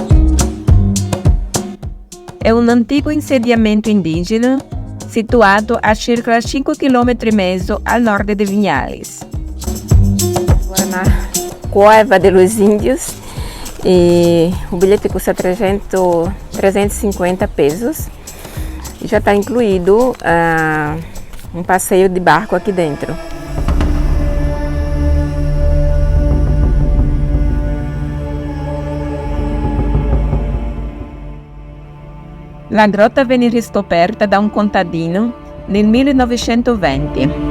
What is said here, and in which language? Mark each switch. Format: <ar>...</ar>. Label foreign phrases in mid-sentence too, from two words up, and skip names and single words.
<it>È un antico insediamento indigeno situato a circa 5,5 km al nord di Vinhales.</it> <pt>Agora na Cueva de los Índios e o bilhete custa 350 pesos e já está incluído um passeio de barco aqui dentro.</pt> <it>La grotta venne riscoperta da un contadino nel 1920.</it>